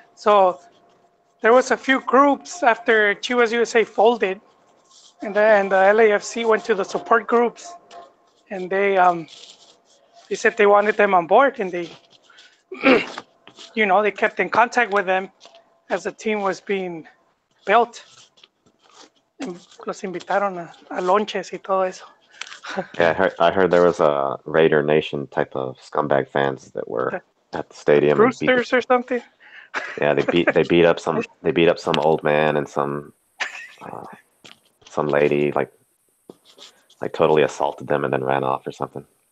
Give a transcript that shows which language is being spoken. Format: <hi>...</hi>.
<en>So there was a few groups after Chivas USA folded, and the LAFC went to the support groups, and they said they wanted them on board, and they they kept in contact with them as the team was being built.</en> <es>And los invitaron a lonches y todo eso.</es> <en>Yeah, I heard there was a Raider Nation type of scumbag fans that were at the stadium. Roosters or something. Yeah, they beat up some old man and some lady, like totally assaulted them and then ran off or something.</en>